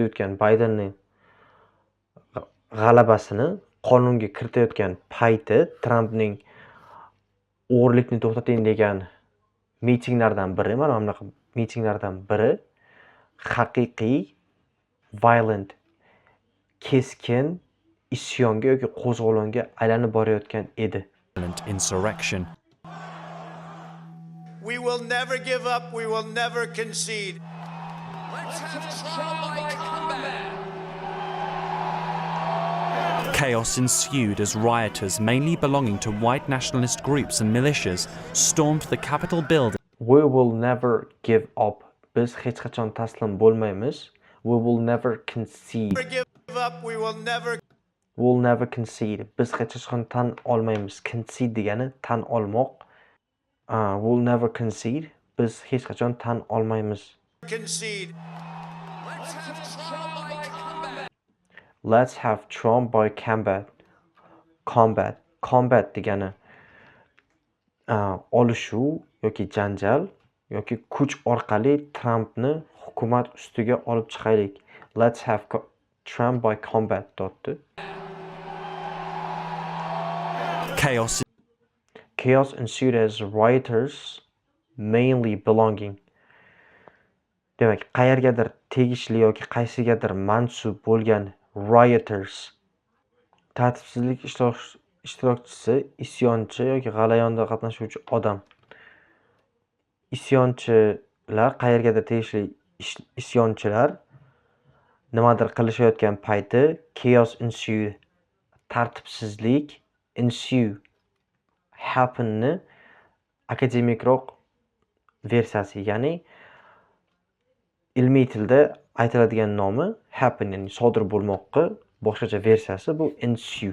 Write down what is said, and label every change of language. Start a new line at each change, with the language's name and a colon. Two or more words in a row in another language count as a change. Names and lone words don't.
Uzbek: yutgan Baydenning g'alabasini qonunga kiritayotgan payti Trampning o'g'irlikni to'xtating degan mitinglardan biri, mana bunaqa mitinglardan biri haqiqiy violent, keskin isyonga yoki qo'zg'olonga aylanib borayotgan edi. Insurrection.
English: We will never give up. We will never concede. Let's have trial by combat. Chaos ensued as rioters, mainly belonging to white nationalist groups and militias, stormed the Capitol building. We will never give up.
Uzbek: Biz hech qachon taslim bo'lmaymiz.
English: We will never concede. Never give up. We will never. We'll never concede.
Uzbek: Biz hech qachon tan olmaymiz. Concede degani tan olmoq.
English: We'll never concede.
Uzbek: Biz hech qachon tan olmaymiz. Concede.
English: Let's have trial by combat. Let's have Trump by combat.
Uzbek: Combat degani olishuv yoki janjal yoki kuch orqali Trumpni hukumat ustiga olib chiqaylik.
English: Let's have Trump by combat dotdi. Chaos ensued as rioters, mainly belonging.
Uzbek: Demak, qayergadir tegishli yoki qaysigadir mansub bo'lgan rioters, tartibsizlik ishtirokchisi, isyonchi yoki g'alayonda qatnashuvchi odam. Isyonchilar, qayergadir tegishli isyonchilar nimadir qilishayotgan payti
English: chaos ensued,
Uzbek: tartibsizlik ensue, happenni akademikroq versiyasi, ya'ni ilmiy tilda aytiladigan nomi happen, ya'ni sodir bo'lmoqqa boshqacha versiyasi bu ensue.